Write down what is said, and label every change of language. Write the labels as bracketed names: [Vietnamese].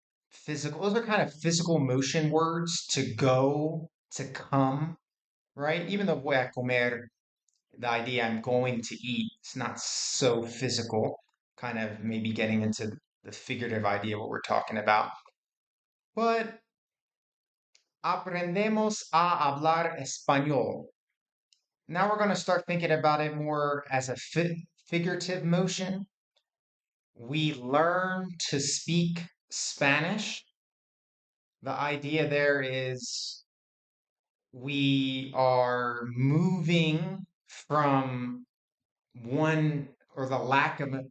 [English] Physical, those are kind of physical motion words to go, to come, right? Even though [Spanish] voy a comer, [English] the idea I'm going to eat, it's not so physical, kind of maybe getting into the figurative idea of what we're talking about. [Spanish] But aprendemos a hablar español. [English] Now we're going to start thinking about it more as a figurative motion. We learn to speak Spanish. The idea there is we are moving from one or the lack of